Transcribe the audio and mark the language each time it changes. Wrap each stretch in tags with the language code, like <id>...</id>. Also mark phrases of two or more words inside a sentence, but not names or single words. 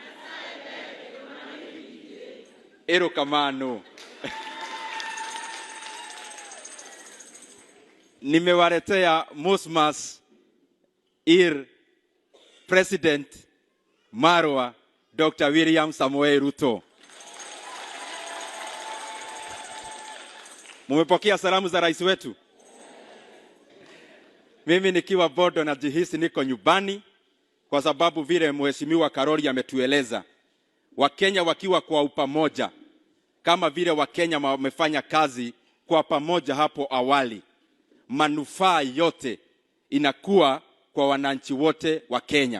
<luo>Erokamano.</luo> <sw>Nimewaletea Musmas ir President Marwa Dr. William Samoei Ruto. Mumepokea salamu za rais wetu? Mimi nikiwa Bondo najihisi niko nyumbani kwa sababu vile mheshimiwa Karoli ametueleza. Wakenya wakiwa kwa upamoja kama vile Wakenya wamefanya kazi kwa pamoja hapo awali, manufaa yote inakuwa kwa wananchi wote wa Kenya.</sw>